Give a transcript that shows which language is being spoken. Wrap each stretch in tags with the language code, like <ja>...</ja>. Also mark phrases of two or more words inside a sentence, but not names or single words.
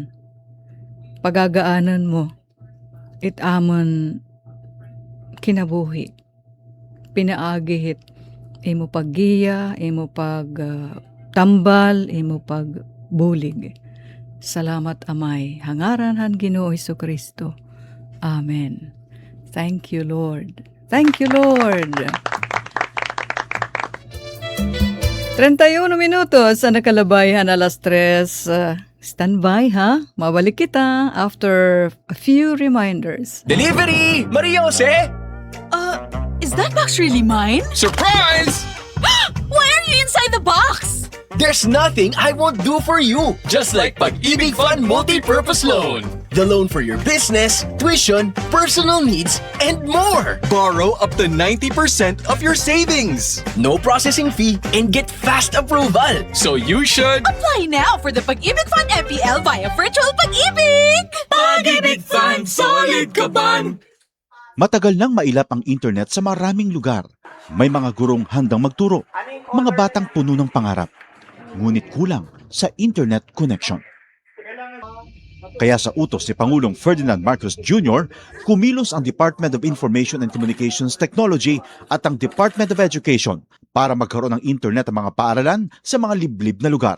<hil>Pagagaanan mo, itamon kinabuhi. Pinaagihit, imo paggiya, imo pagtambal, imo pagbulig. Salamat, Amay. Hangaran han Ginoo Hesukristo.</hil> <en>Amen. Thank you, Lord. Thank you, Lord.</en> <hil>31 minutos sa nakalabayan, alas 3. Standby ha? Mabalik kita</hil> <en>after a few reminders. Delivery! Maria Jose! Is that box really mine? Surprise! Why are you inside the box? There's nothing I won't do for you. Just like Pag-ibig Fund Multi-Purpose Loan. The loan for your business, tuition, personal needs, and more. Borrow up to 90% of your savings. No processing fee and get fast approval. So you should... Apply now for the Pag-ibig Fund MPL via Virtual Pag-ibig!</en> <tl>Pag-ibig Fund, solid ka ban! Matagal nang mailap ang internet sa maraming lugar. May mga gurong handang magturo, mga batang puno ng pangarap. Ngunit kulang sa internet connection. Kaya sa utos ni Pangulong Ferdinand Marcos Jr., kumilos ang Department of Information and Communications Technology at ang Department of Education para magkaroon ng internet ang mga paaralan sa mga liblib na lugar.</tl>